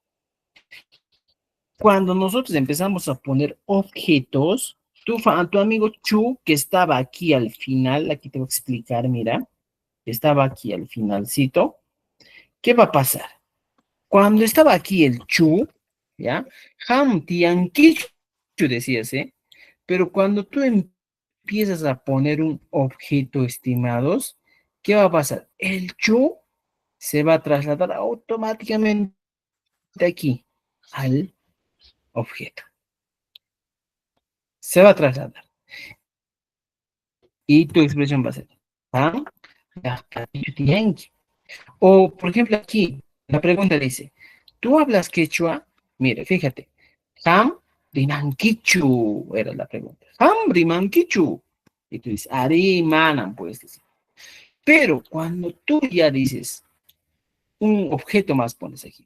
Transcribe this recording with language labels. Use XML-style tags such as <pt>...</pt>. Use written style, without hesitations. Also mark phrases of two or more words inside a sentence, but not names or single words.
<es>Cuando nosotros empezamos a poner objetos, tu amigo chu que estaba aquí al final, aquí te voy a explicar, mira, estaba aquí al finalcito, ¿qué va a pasar? Cuando estaba aquí el chu, ¿ya?</es> <qu>Ham tianquichu</qu> <es>decías, ¿eh? Pero cuando tú empiezas a poner un objeto, estimados, ¿qué va a pasar? El chu se va a trasladar automáticamente aquí al objeto. Se va a trasladar. Y tu expresión va a ser</es> <qu>ham tianquichu.</qu> <es>O, por ejemplo, aquí, la pregunta dice, ¿tú hablas quechua? Mire, fíjate,</es> <qu>Ham Rimanquichu</qu> <es>era la pregunta.</es> <qu>Ham Rimanquichu.</qu> <es>Y tú dices,</es> <qu>Ari Manan,</qu> <es>puedes decir. Pero cuando tú ya dices, un objeto más pones aquí.</es>